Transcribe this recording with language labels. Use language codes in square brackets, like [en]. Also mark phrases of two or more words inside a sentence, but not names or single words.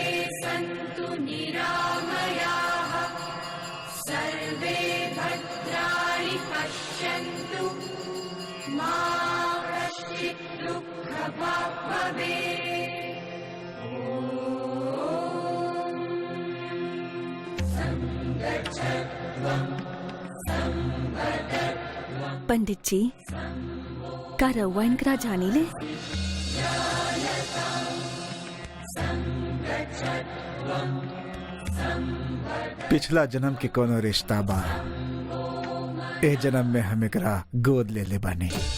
[sa] सन्तु निरामयाः, सर्वे भद्राणि पश्यन्तु, मा कश्चित् दुःखभाग् भवेत्। [bho] पंडित जी, का रउआ इनकरा जानी ले? पिछला जन्म के कोनो रिश्ता बा, ए जन्म में हम एकरा गोद ले ले बानी।